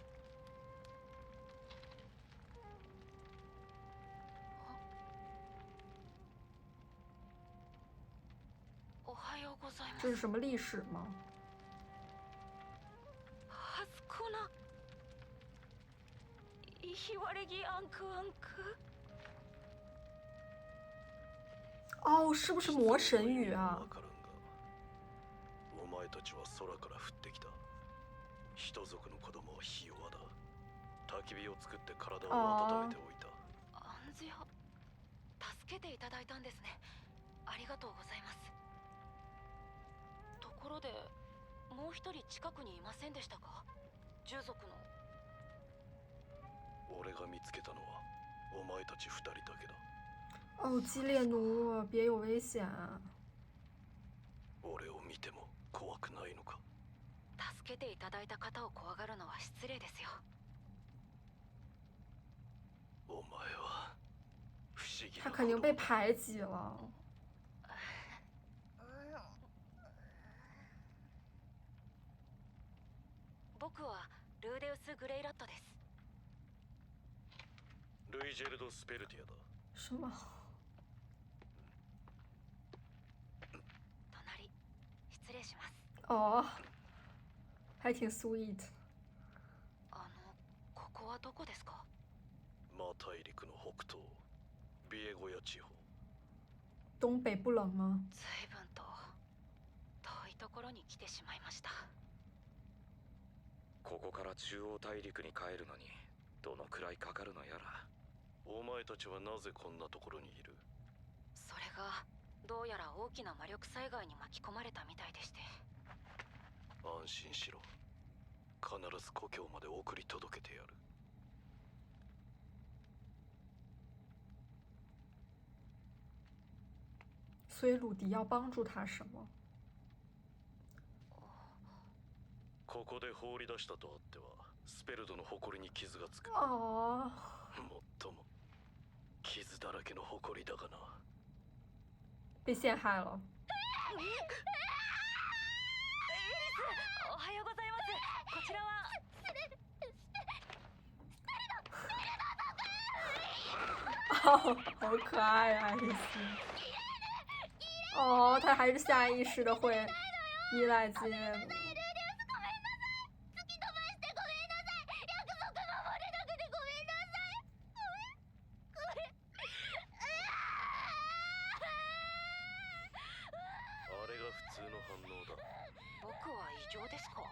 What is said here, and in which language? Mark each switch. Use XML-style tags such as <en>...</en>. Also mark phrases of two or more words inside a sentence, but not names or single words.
<zh>这是什么历史吗？哦，是不是魔神语啊？</zh> <ja>お前たちは空から降ってきた。人族の子供はひ弱だ。焚き火を作って体を温めておいた。暗示を助けていただいたんですね。ありがとうございます。ところで、もう一人近くにいませんでしたか？従属の。俺が見つけたのはお前たち二人だけだ。</ja> <zh>哦，激烈奴，别有危险啊！</zh> <ja>俺を見ても怖くないのか？助けていただいた方を怖がるのは失礼ですよ。お前は不思議な。</ja> <zh>他肯定被排挤了。</zh> <ja>僕はルーデウス・グレイラットです。ルイジェルド・スペルティアだ。</ja> <zh>什么？</zh> <ja>隣、失礼します。</ja> <zh>哦，还挺 sweet。</zh> <ja>ここはどこですか？マ大陸の北東、ビエゴヤ地方。</ja> <zh>东北不冷吗？</zh> <ja>随分と遠いところに来てしまいました。ここから中央大陸に帰るのにどのくらいかかるのやら。お前たちはなぜこんなところにいる？それがどうやら大きな魔力災害に巻き込まれたみたいでして。安心しろ。必ず故郷まで送り届けてやる。</ja> <zh>所以鲁迪要帮助他什么？</zh> <ja>ここで放り出したとあってはスペルドの誇りに傷がつく。哦，もっとも傷だらけの誇りだがな。</ja> <zh>被陷害了。</zh> <ja>おはようございます。こちらは。</ja> <zh>哦，好可爱啊，爱丽丝。哦，他还是下意识的会依赖激烈奴。</zh> <ja>あれが普通の反応だ。僕は異常ですか？</ja>